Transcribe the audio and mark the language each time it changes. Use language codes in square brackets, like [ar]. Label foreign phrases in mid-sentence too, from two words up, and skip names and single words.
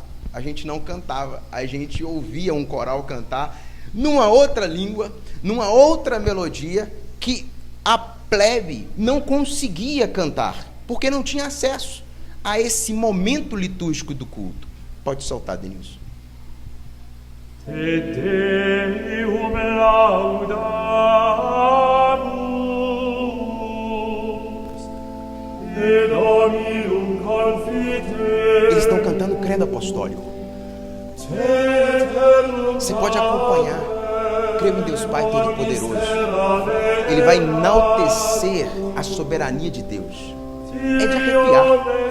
[pt] A gente não cantava, a gente ouvia um coral cantar numa outra língua, numa outra melodia, que a plebe não conseguia cantar, porque não tinha acesso a esse momento litúrgico do culto. Pode soltar, Denilson. [la] Te Deum laudamus, et Dominum confiteris. [pt] Eles estão cantando o credo apostólico. Você pode acompanhar. Creio em Deus Pai Todo-Poderoso. Ele vai enaltecer a soberania de Deus. É de arrepiar.